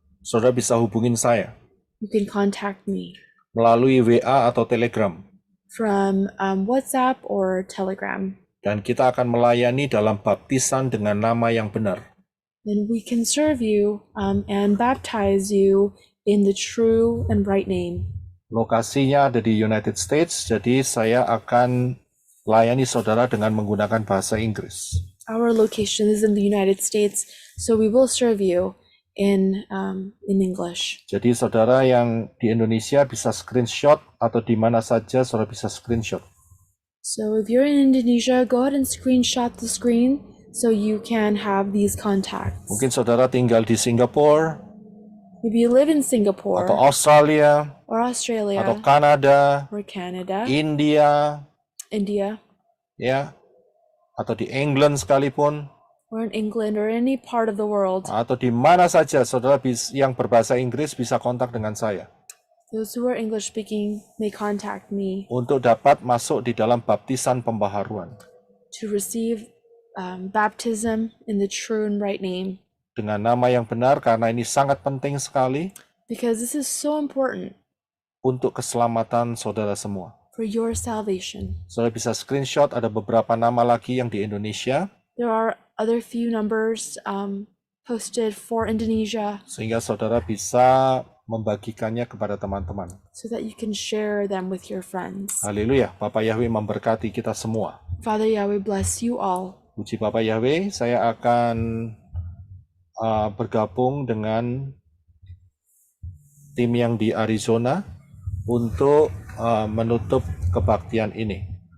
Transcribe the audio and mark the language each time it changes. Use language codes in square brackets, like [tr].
[id] saudara bisa hubungin saya [en] you can contact me [id] melalui WA atau Telegram. [en] from WhatsApp or Telegram. [id] Dan kita akan melayani dalam baptisan dengan nama yang benar. [en] Then we can serve you and baptize you in the true and right name. [id] Lokasinya ada di United States, jadi saya akan layani saudara dengan menggunakan bahasa Inggris. [en] Our location is in the United States, so we will serve you in English. [id] Jadi saudara yang di Indonesia bisa screenshot atau di mana saja saudara bisa screenshot. [en] So if you're in Indonesia, go ahead and screenshot the screen so you can have these contacts. [id] Mungkin saudara tinggal di Singapura [en] If you live in Singapore [id] atau Australia [en] or Australia [id] atau Kanada, [en] or Canada, [id] India, India, ya, atau di England sekalipun, [en] or in England or any part of the world, [id] atau di mana saja saudara yang berbahasa Inggris bisa kontak dengan saya [en] those who are English speaking may contact me [id] untuk dapat masuk di dalam baptisan pembaharuan [en] to receive baptism in the true and right name, [id] dengan nama yang benar, karena ini sangat penting sekali [en] because this is so important [id] untuk keselamatan saudara semua. [en] for your salvation. [id] Saudara bisa screenshot, ada beberapa nama lagi yang di Indonesia, [en] There are other few numbers posted for Indonesia [id] sehingga saudara bisa membagikannya kepada teman-teman. [en] so that you can share them with your friends. [id] Haleluya, Bapak Yahweh memberkati kita semua. [en] Father Yahweh bless you all. [id] Puji Bapak Yahweh, saya akan bergabung dengan tim yang di Arizona untuk menutup kebaktian ini.